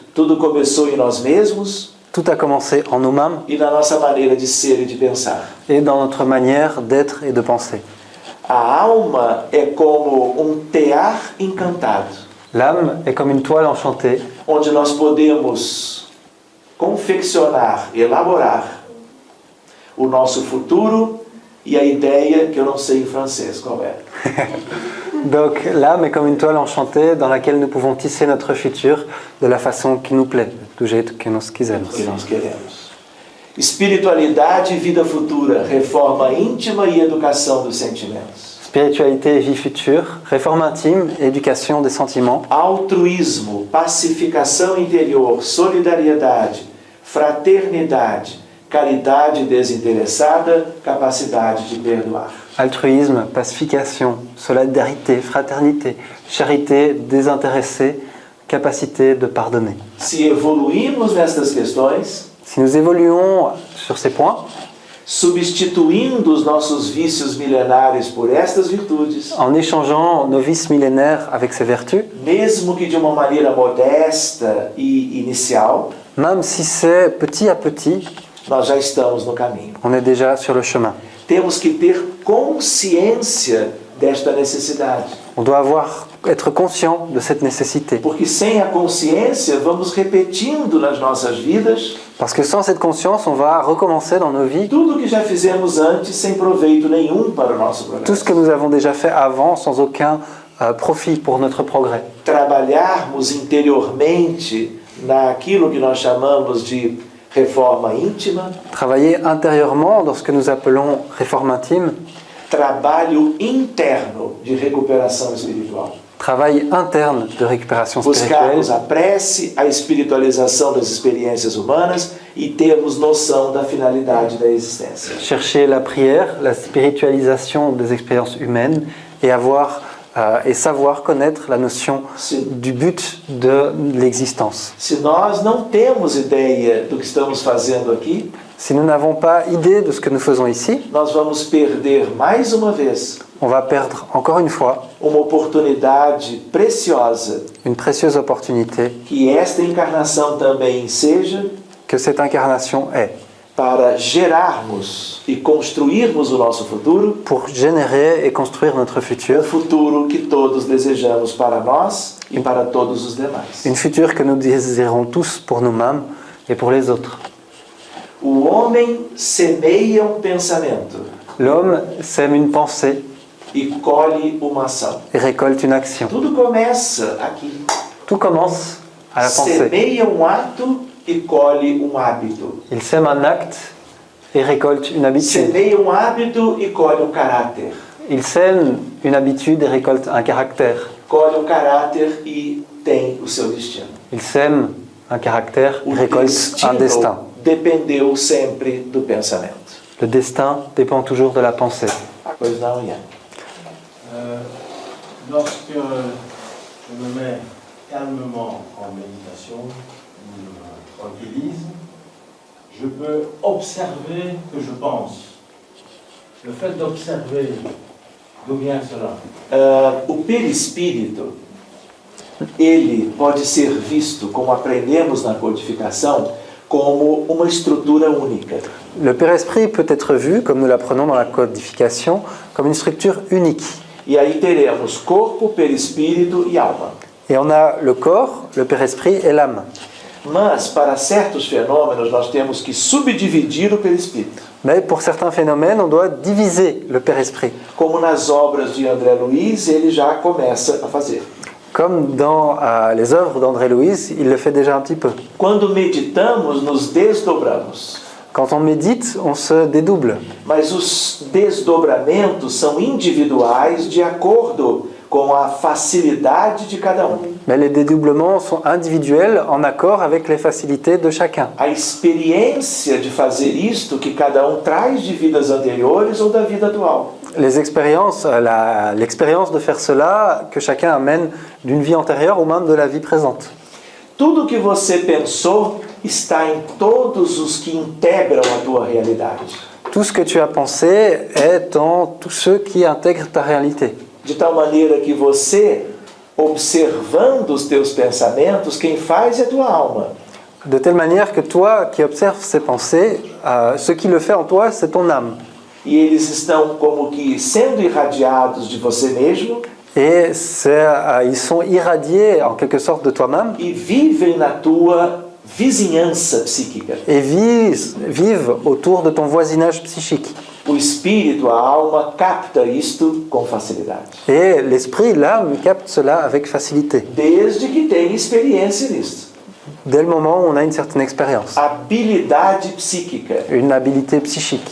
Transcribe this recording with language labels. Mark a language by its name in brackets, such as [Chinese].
[Portuguese] Tudo começou em nós mesmos [French] Tout a commencé en nous-mêmes [Portuguese] e na nossa maneira de ser e de pensar. [French] et dans notre manière d'être et de penser. [Portuguese] A alma é como tear encantado, [French] L'âme est comme une toile enchantée, [Portuguese] onde nós podemos confeccionar, elaborar o nosso futuro e a ideia que eu não sei em francês qual é. [French] donc l'âme est comme une toile enchantée dans laquelle nous pouvons tisser notre futur de la façon qui nous plaît, [Portuguese] do jeito que nós quisermos. Que nós queremos. Espiritualidade e vida futura, reforma íntima e educação dos sentimentos. [French] Spiritualité et vie future, réforme intime et éducation des sentiments, [Portuguese] Altruísmo, pacificação interior, solidariedade, fraternidade, caridade desinteressada, capacidade de perdoar. [French] altruisme, pacification, solidarité, fraternité, charité désintéressée, capacité de pardonner. [Portuguese] Se evoluirmos nestas questões, [French] Si nous évoluons sur ces points, [Portuguese] substituindo os nossos vícios milenares por estas virtudes, [French] en échangeant nos vices millénaires avec ces vertus, [Portuguese] mesmo que de uma maneira modesta e inicial, [French] même si c'est petit à petit, [Portuguese] nós já estamos no caminho. [French] on est déjà sur le chemin. [Portuguese] Temos que ter consciência desta necessidade, [French] On doit être conscient de cette nécessité. [Portuguese] porque sem a consciência vamos repetindo nas nossas vidas [French] Parce que sans cette conscience, on va recommencer dans nos vies [Portuguese] tudo que já fizemos antes sem proveito nenhum para o nosso [French] tout ce que [Portuguese] progresso. [French] nous avons déjà fait avant sans aucun profit pour notre progrès. [Portuguese] Trabalharmos interiormente naquilo que nós chamamos de reforma íntima, [French] Travailler intérieurement dans ce que nous appelons réforme intime, [Portuguese] trabalho interno de recuperação espiritual. [French] travail interne de récupération spirituelle, [Portuguese] Buscarmos a prece, a espiritualização das experiências humanas e termos noção da finalidade da existência. [French] chercher la prière, la spiritualisation des expériences humaines et savoir connaître la notion du but de l'existence. [Portuguese] Se nós não temos ideia do que estamos fazendo aqui, [French] Si nous n'avons pas idée de ce que nous faisons ici, [Portuguese] nós vamos perder mais uma vez [French] on va perdre encore une fois [Portuguese] uma oportunidade preciosa [French] une précieuse opportunité [Portuguese] que esta encarnação também seja [French] que cette incarnation est [Portuguese] para gerarmos e construirmos o nosso futuro, [French] pour générer et construire notre futur, [Portuguese] futuro que todos desejamos para nós e para todos os demais. [French] une future que nous désirons tous pour nous-mêmes et pour les autres. [Portuguese] O homem semeia pensamento [French] L'homme sème une pensée [Portuguese] e colhe uma ação. [French] et récolte une action. [Portuguese] Tudo começa aqui. [French] Tout commence à la pensée. [Portuguese] Semeia ato e colhe hábito. [French] Il sème un acte et récolte une habitude. [Portuguese] Semeia hábito e colhe caráter. [French] Il sème une habitude et récolte un caractère. [Portuguese] Colhe caráter e tem o seu destino. [French] Il sème un caractère et [Portuguese] O [French] récolte un destin. [Portuguese] dependeu sempre do pensamento. [French] Le destin dépend toujours de la pensée. [Portuguese] Pois não, Ian? [French] Lorsque je me mets calmement en méditation, ou tranquillise, je peux observer que je pense. Le fait d'observer, d'où vient cela? [Portuguese] O perispírito, ele pode ser visto, como aprendemos na codificação, como uma estrutura única. [French] Le Père-Esprit peut être vu, comme nous l'apprenons dans la codification, comme une structure unique. [Portuguese] E aí teremos corpo, perispírito e alma. [French] Et on a le corps, le Père-Esprit et l'âme. [Portuguese] Mas, para certos fenômenos, nós temos que subdividir o perispírito. [French] Mais pour certains phénomènes, on doit diviser le Père-Esprit. [Portuguese] Como nas obras de André Luiz, ele já começa a fazer. [French] Comme dans les œuvres d'André Louis, il le fait déjà un petit peu. [Portuguese] Quando meditamos, nos desdobramos. [French] Quand on médite, on se dédouble. [Portuguese] Mas os desdobramentos são individuais de acordo com a facilidade de cada um. [French] Mais les dédoublements sont individuels en accord avec les facilités de chacun. [Portuguese] A experiência de fazer isto que cada um traz de vidas anteriores ou da vida atual. [French] Les expériences, l'expérience de faire cela que chacun amène d'une vie antérieure ou même de la vie présente. [Portuguese] Tudo que você pensou está em todos os que integram a tua realidade. [French] Tout ce que tu as pensé est en tous ceux qui intègrent ta réalité. [Portuguese] De tal maneira que você, observando os teus pensamentos, quem faz é a tua alma. [French] De telle manière que toi qui observes ces pensées, ce qui le fait en toi, c'est ton âme. [Portuguese] E eles estão como que sendo irradiados de você mesmo [French] Et ils sont irradiés en quelque sorte de toi-même [Portuguese] e vivem na tua vizinhança psíquica. [French] et vivent autour de ton voisinage psychique. [Portuguese] O espírito, a alma, capta isto com facilidade. [French] Et l'esprit, l'âme, capte cela avec facilité. [Portuguese] Desde que tem experiência nisto. [French] Dès le moment où on a une certaine expérience, [Portuguese] Habilidade psíquica [French] une habilité psychique,